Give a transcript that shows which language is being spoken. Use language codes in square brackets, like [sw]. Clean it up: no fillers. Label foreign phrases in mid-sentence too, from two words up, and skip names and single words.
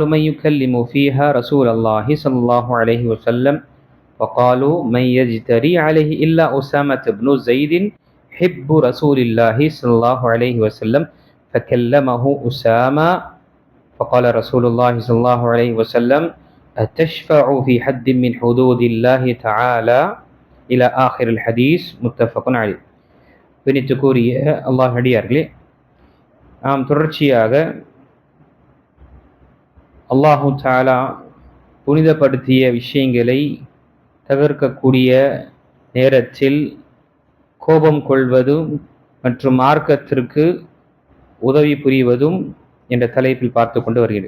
[ar] من يكلم فيها رسول الله صلى الله عليه وسلم فقالوا من يجتري عليه إلا أسامة بن زيد حب رسول الله صلى الله عليه وسلم فكلمه أسامة فقال رسول الله صلى الله عليه وسلم أتشفع في حد من حدود الله تعالى إلى آخر الحديث متفق عليه. [ta] பிணித்துக்குரிய அல்லாஹ் அடியார்களே, நாம் தொடர்ச்சியாக [ar] الله تعالى [ta] புனிதப்படுத்திய விஷயங்களை தவிர்க்கக்கூடிய நேரத்தில் கோபம் கொள்வதும் மற்றும் மார்க்கத்திற்கு உதவி புரிவதும் என்ற தலைப்பில் பார்த்து கொண்டு வருகிறது.